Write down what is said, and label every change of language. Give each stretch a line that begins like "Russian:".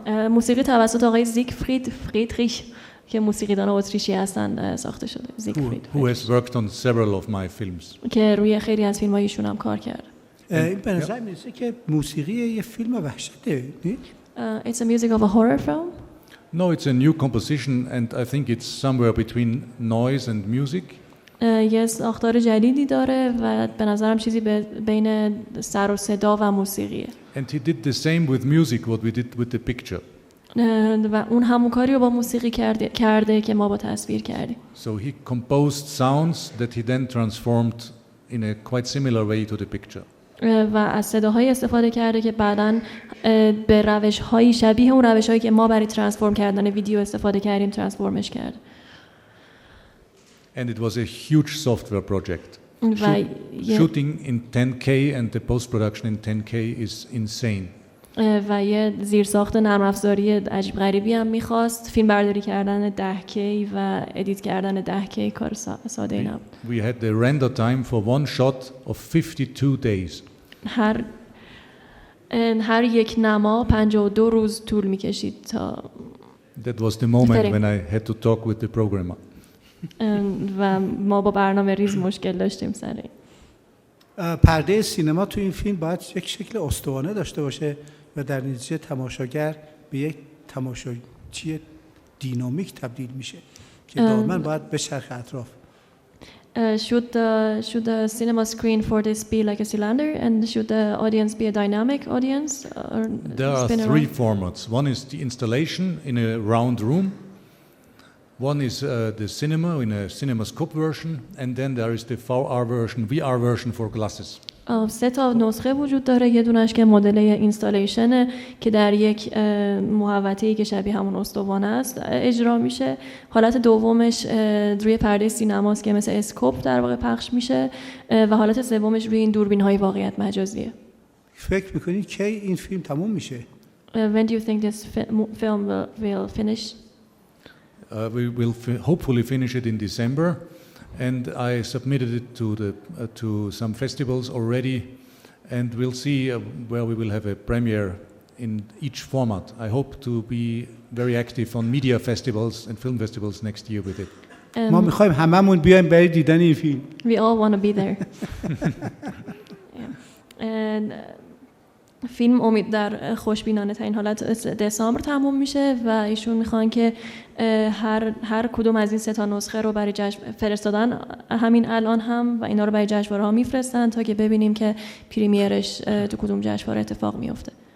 Persian: موسیقی توسط آقای زیگفرید فریدریش که موسیقیدان اتریشی هستند ساخته شده. زیگفرید.
English: Who has worked on several of my films.
Persian: که روی خیلی از فیلم‌های ایشون هم کار کرده. این به نظر میرسه که موسیقی یه فیلم وحشته، نه؟
English: It's a music of a horror film. No, it's a new composition, and I think it's somewhere between noise and music.
Persian: یه ساختار جدیدی داره و به نظرم چیزی بین سر و صدا و موسیقیه.
English: And he did the same with music what we did with the picture.
Persian: و اون همون کاری رو با موسیقی کرده که ما با تصویر کردیم.
English: So he composed sounds that he then transformed in a quite similar way to the picture.
Persian: و از صداهایی استفاده کرده که بعداً به روش‌های شبیه اون روش‌هایی که ما برای ترانسفورم کردن ویدیو استفاده کردیم ترانسفورمش کرد.
English: And it was a huge software project. Shooting in 10K and the post-production in 10K is insane.
Persian: و یه زیرساخت نرم افزاری عجیب غریبی هم می‌خواست. فیلم برداری کردن 10K و ادیت کردن 10K کار ساده نبود.
English: We had the render time for one shot of 52 days.
Persian: هر یک نما 52 روز طول می‌کشید تا
English: That was the moment when I had to talk with the programmer.
Persian: و ما با برنامه ریز مشکل داشتیم سر این. پرده سینما تو این فیلم باید یک شکل استوانه داشته باشه و در نتیجه تماشاگر به یک تماشاچی دینامیک تبدیل میشه که دائما باید به چرخ اطراف.
English: Should the cinema screen for this be like a cylinder, and should the audience be a dynamic audience? Or there are three formats. One is the installation in a round room. One is the cinema in a CinemaScope version, and then there is the VR version for glasses.
Persian: 3 تا نسخه وجود داره. یه دونش که مدل اینستالیشنه که در یک محوطه‌ای که شبیه همون استوانه است اجرا میشه. حالت دومش روی پرده سینماست که مثل اسکوپ در واقع پخش میشه و حالت سومش روی این دوربین‌های واقعیت مجازیه. فکر می‌کنید کی این فیلم تموم میشه؟
English: When do you think this film will finish? We will hopefully finish it in December, and I submitted it to some festivals already, and we'll see where we will have a premiere in each format. I hope to be very active on media festivals and film festivals next year with it.
Persian: ما می‌خوایم هممون بیایم برای دیدن این فیلم.
English: We all want to be there. And
Persian: فیلم امید در خوشبینانه ترین حالت دسامبر تموم میشه و ایشون میخوان که هر کدوم از این 3 تا نسخه رو برای جشن فرستادن همین الان هم و اینا رو برای جشنواره‌ها میفرستن تا که ببینیم که پریمیرش تو کدوم جشنواره اتفاق میفته.